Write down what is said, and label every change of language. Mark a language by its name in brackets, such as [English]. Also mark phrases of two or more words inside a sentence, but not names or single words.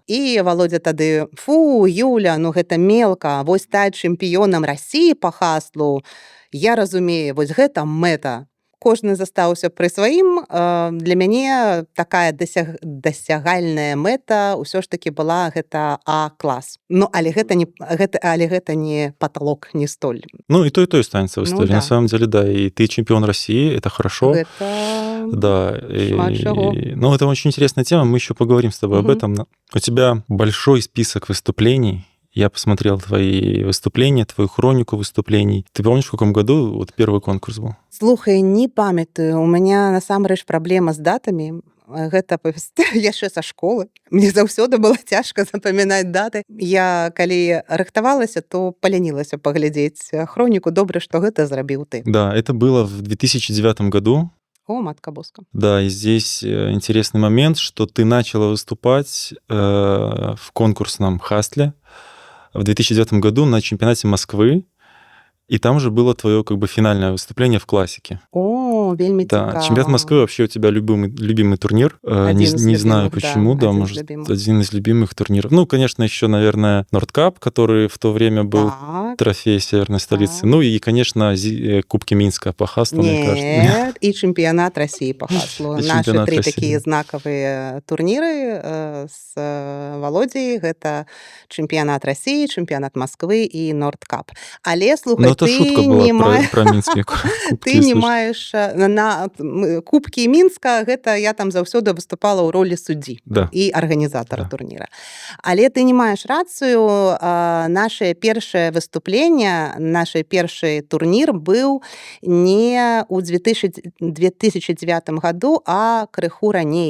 [Belarusian] І Володя тады: "Фу, Юля, гэта мелка, вось стаць чэмпіёнам Расіі па хаслу, я разумею, вось гэта мэта". Кожны застаўся пры сваім. Для мяне такая дасягальная мэта ўсё ж такі была гэта А-клас. Але гэта [Russian] не потолок, не столь. Ну, и то останется в истории. Да. На самом деле, да, и ты чемпион России, это хорошо. Это Да. Ну, это очень интересная тема, мы еще поговорим с тобой об этом. У тебя большой список выступлений. Я посмотрел твои выступления, твою хронику выступлений. Ты помнишь, в каком году вот первый конкурс был? [Belarusian] Слухай, не памятаю. [Russian] У меня [Belarusian] насамрэч праблема з датамі. Гэта яшчэ са школы. Мне заўсёды было цяжка запамінаць даты. Я, калі рыхтавалася, то палянілася паглядзець хроніку. Добра, што гэта зрабіў ты. [Russian] Да, это было в 2009 году. [Belarusian] О, матка боска. [Russian] Да, и здесь интересный момент, что ты начала выступать в конкурсном хасле в 2009 году на чемпионате Москвы, и там же было твое финальное выступление в классике. О, [Belarusian] вельмі цікава. [Russian] Да, чемпионат Москвы вообще у тебя любимый турнир. Не знаю почему, да, может, один из любимых турниров. Ну, конечно, еще, наверное, Нордкап, который в то время был трофей северной столицы. Ну и, конечно, Кубки Минска по хаслу, мне кажется. Нет, и чемпионат России по хаслу. Наши три такие знаковые турниры с Володей. Это чемпионат России, чемпионат Москвы и Нордкап. [Belarusian] Але, слухай, [Russian] это шутка была про Минские кубки. [Belarusian] Ты не маеш на Кубкі Мінска, гэта я там заўсёды выступала ў ролі суддзі і арганізатара турніра. Але ты не маеш рацыю, наше першае выступленне, наш першы турнір быў не ў 2009 году, а крыху раней.